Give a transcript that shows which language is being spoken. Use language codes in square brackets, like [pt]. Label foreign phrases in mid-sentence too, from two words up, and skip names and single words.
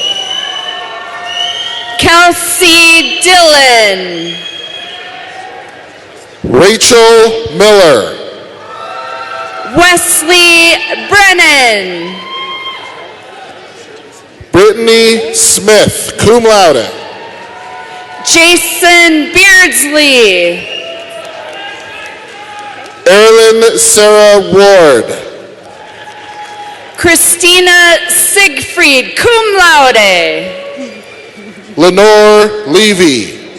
[en] Kelsey Dillon. Rachel Miller. Wesley Brennan. Brittany Smith, cum laude. Jason Beardsley. Erilyn Sarah Ward. Christina Siegfried, cum laude. Lenore Levy.